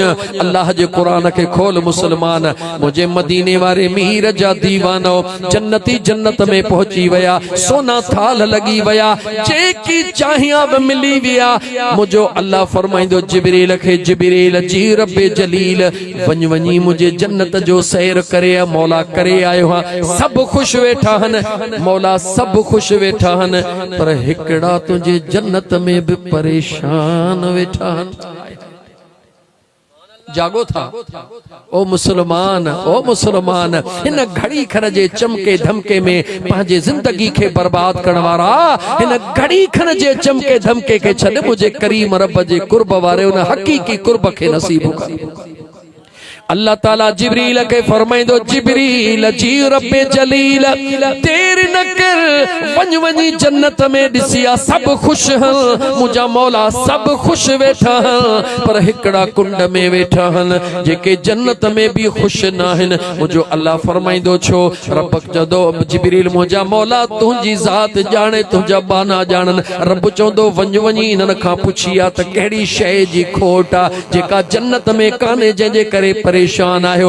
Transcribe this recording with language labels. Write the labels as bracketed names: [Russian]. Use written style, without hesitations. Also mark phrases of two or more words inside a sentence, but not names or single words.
[Sindhi] अल्लाह जे कुरान खे खोल मुसलमान। मुझे मदीने वारे मीर जा दीवानो जन्नती जन्नत में पहुंची वया, सोना थाल लगी वया, जेकी चाहिया बि मिली विया। मुझो अल्लाह फरमाइंदो जिब्रील खे, जिब्रील जी रब्बे जलील वञ वञी मुझे जन्नत जो सैर करे मौला करे आयो हां। सब खुश वेठा हन मौला, सब खुश वेठा हन, पर हिकड़ा तुझे जन्नत में भी परेशान वेठा हन। जागो था ओ मुसलमान, ओ मुसलमान। इन घड़ी खन जे चमके धमके में पंहिंजे जिंदगी के बर्बाद करण वारा, इन घड़ी खन जे चमके धमके के छॾ मुझे करीम रब जे कुर्ब वारे उन हकीकी कुर्ब के नसीब कर। अल्लाह ताला जिब्रील के फरमाइंदो, जिब्रील जी रब्बे जलील देर न कर, वञ वञी जन्नत में ॾिसिया सब खुश हन, मुझा मौला सब खुश वेठा हन, पर हिकड़ा कुंड में वेठा हन जेके जन्नत में भी खुश न आहिनि। मुझो अल्लाह फरमाइंदो छो? रब चवंदो जिब्रील मुझा मौला तुंहिंजी ज़ात ॼाणे, तुंहिंजा बाना ॼाणनि। रब चवंदो वञ वञी इन्हनि खां पुछिया त कहिड़ी शइ जी खोट आहे जेका जन्नत में कान्हे, जंहिंजे करे परेशान आयो।